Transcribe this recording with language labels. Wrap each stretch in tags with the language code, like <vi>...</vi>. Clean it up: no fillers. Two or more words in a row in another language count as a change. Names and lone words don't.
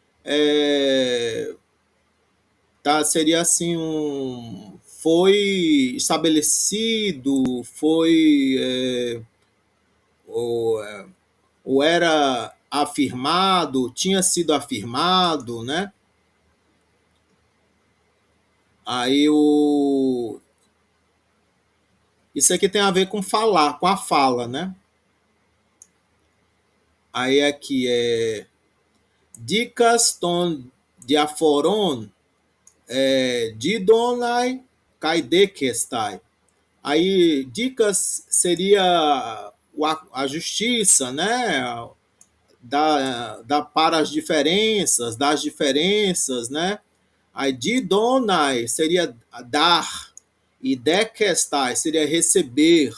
<pt>Seria assim foi estabelecido, ou era afirmado, tinha sido afirmado, né? Aí isso aqui tem a ver com falar, com a fala, né? Aí aqui</pt> <el>δίκας τῶν διαφόρων διδόναι καὶ δέχεσθαι.</el> <pt>Aí dicas seria a justiça, né? Para as diferenças, das diferenças, né? Aí didonai seria dar, e dekestai seria receber.</pt>